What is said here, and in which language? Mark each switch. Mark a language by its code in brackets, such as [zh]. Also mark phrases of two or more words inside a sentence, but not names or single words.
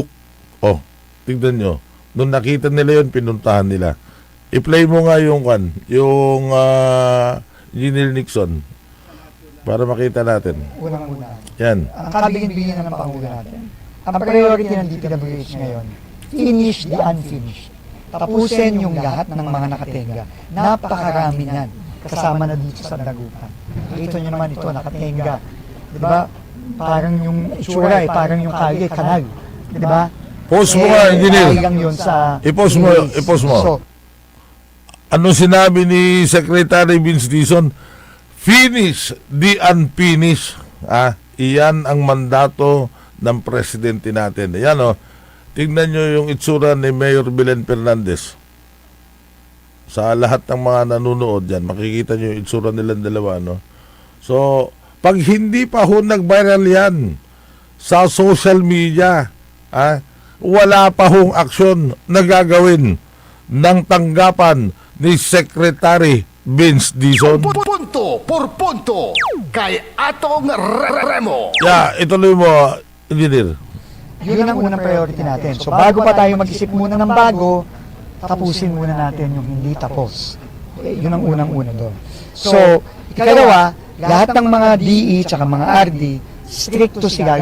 [tl] Tignan nyo. Nung nakita nila yun, pinuntahan nila. I-play mo nga yung Engineer Nixon para makita natin. Unang-una. Yan. Ang kabigin-bigin ng Pangulo natin. Ang priority ng DPWH ngayon, [en] finish the unfinished. [tl] Tapusin yung lahat ng mga nakatenga. Napakarami yan. Kasama na dito sa Dagupan. Ito nyo naman ito, nakatenga. Diba? Parang yung itsura parang yung kalye, kanal. Diba? Post mo nga, Engineer. I-post mo. So, Ano sinabi ni Secretary Vince Dizon? [en] Finish the unfinished. [tl] Iyan ang mandato ng presidente natin. Ayan tignan nyo yung itsura ni Mayor Belen Fernandez. Sa lahat ng mga nanonood dyan, makikita nyo yung itsura nilang dalawa. So, pag hindi pa nag-viral yan sa [en] social media, [tl] wala pa aksyon na gagawin ng tanggapan ni Secretary Vince Dizon. Punto por punto kay Atong Remo. Ituloy mo, Engineer. yun ang unang priority natin. So bago pa tayo mag-isip muna ng bago, tapusin muna natin yung hindi tapos. Okay, yun ang unang-una doon. So, ikalawa, lahat ng mga DE tsaka mga RD, stricto sila.